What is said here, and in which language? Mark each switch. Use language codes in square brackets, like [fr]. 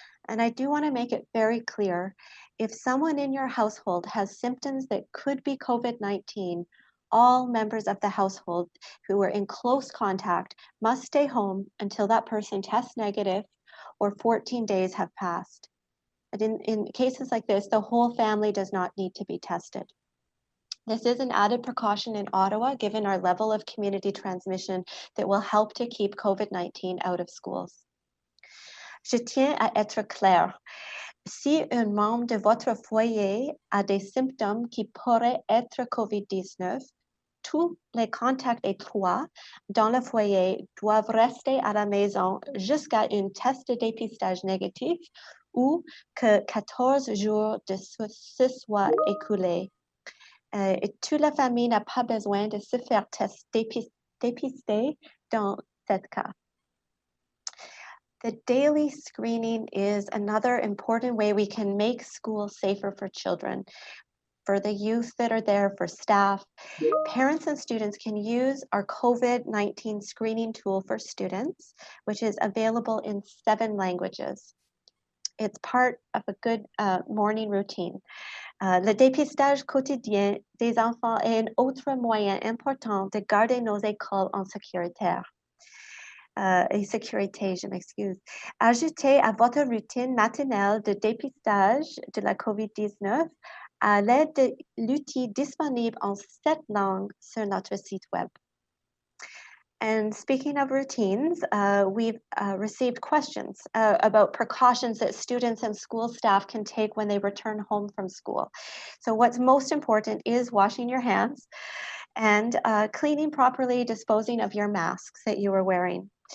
[en] And I do want to make it very clear, if someone in your household has symptoms that could be COVID-19, all members of the household who were in close contact must stay home until that person tests negative or 14 days have passed. And in cases like this, the whole family does not need to be tested. This is an added precaution in Ottawa, given our level of community transmission that will help to keep COVID-19 out of schools. [fr] Je tiens à être clair. Si un membre de votre foyer a des symptômes qui pourraient être COVID-19, tous les contacts étroits dans le foyer doivent rester à la maison jusqu'à un test de dépistage négatif ou que 14 jours de se soient écoulés. Et toute la famille n'a pas besoin de se faire dépister dans ce cas. [en] The daily screening is another important way we can make school safer for children, for the youth that are there, for staff. Parents and students can use our COVID-19 screening tool for students, which is available in 7 languages. It's part of a good morning routine. [fr] Le dépistage quotidien des enfants est un autre moyen important de garder nos écoles en sécurité. Je m'excuse. Ajoutez à votre routine matinale de dépistage de la COVID-19 à l'aide de l'outil disponible en 7 langues sur notre site web. [en] And speaking of routines, we've received questions about precautions that students and school staff can take when they return home from school. So what's most important is washing your hands and cleaning properly, disposing of your masks that you are wearing.